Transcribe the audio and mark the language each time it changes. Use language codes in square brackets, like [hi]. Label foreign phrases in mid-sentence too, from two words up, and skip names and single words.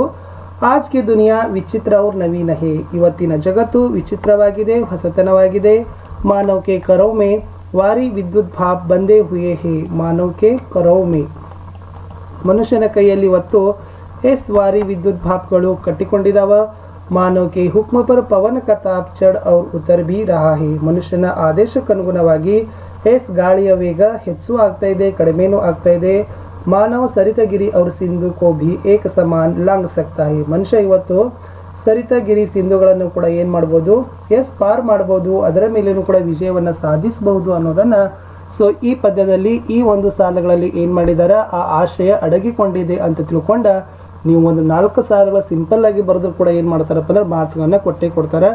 [hi] आज की दुनिया विचित्र और नवीन है, [kn] ಇವತ್ತಿನ ಜಗತ್ತು ವಿಚಿತ್ರವಾಗಿದೆ, ಹೊಸತನವಾಗಿದೆ. [hi] मानव के करों में वारि विद्युत भाप बंधे हुए हैं. मानव के करों में, [kn] ಮನುಷ್ಯನ ಕೈಯಲ್ಲಿ ಇವತ್ತು ವಾರಿ ವಿದ್ಯುತ್ ಭಾಪ್ಗಳು ಕಟ್ಟಿಕೊಂಡಿದ್ದಾವ. [hi] मानव के हुक्म पर पवन का ताप चढ़ और उतर भी रहा है. [kn] ಮನುಷ್ಯನ ಆದೇಶಕ್ಕನುಗುಣವಾಗಿ ಗಾಳಿಯ ವೇಗ ಹೆಚ್ಚು ಆಗ್ತಾ ಇದೆ, ಕಡಿಮೆನೂ ಆಗ್ತಾ ಇದೆ. [hi] मानव सरित गिरि और ಸಿಂಧು को भी एक समान लांग सकता है. [kn] ಮನುಷ್ಯ ಇವತ್ತು ಸರಿತಗಿರಿ ಸಿಂಧುಗಳನ್ನು ಕೂಡ ಏನು ಮಾಡ್ಬೋದು, ಪಾರ್ ಮಾಡ್ಬೋದು, ಅದರ ಮೇಲೇನೂ ಕೂಡ ವಿಜಯವನ್ನು ಸಾಧಿಸಬಹುದು ಅನ್ನೋದನ್ನು ಸೊ ಈ ಪದ್ಯದಲ್ಲಿ ಈ ಒಂದು ಸಾಲುಗಳಲ್ಲಿ ಏನು ಮಾಡಿದ್ದಾರೆ, ಆ ಆಶಯ ಅಡಗಿಕೊಂಡಿದೆ ಅಂತ ತಿಳ್ಕೊಂಡ ನೀವು ಒಂದು 4 ಸಾಲುಗಳ ಸಿಂಪಲ್ ಆಗಿ ಬರೆದು ಕೂಡ ಏನು ಮಾಡ್ತಾರಪ್ಪ ಅಂದ್ರೆ ಮಾರ್ಕ್ಸ್ಗಳನ್ನು ಕೊಡ್ತಾರೆ.